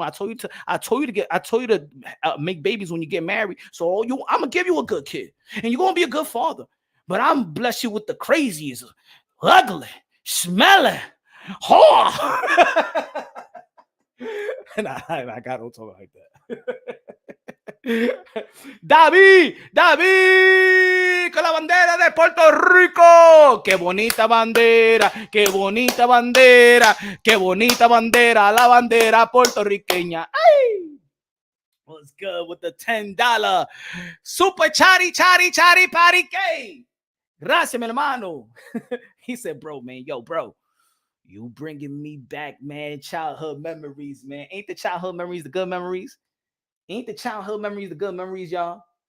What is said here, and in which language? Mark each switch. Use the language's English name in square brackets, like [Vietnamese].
[English] I told you to make babies when you get married. So I'm going to give you a good kid and you're going to be a good father. But I'm bless you with the craziest, ugly, smelling, whore. And I got to talk like that. [Spanish] David, David, con la bandera de Puerto Rico. Qué bonita bandera, qué bonita bandera, qué bonita bandera, la bandera puertorriqueña. Ay. [English] What's good with the $10 super chatty patty K? [Spanish] Gracias, mi hermano. [English] He said, bro, man, yo, bro, you bringing me back, man, childhood memories, man. Ain't the childhood memories the good memories? Ain't the childhood memories the good memories, y'all?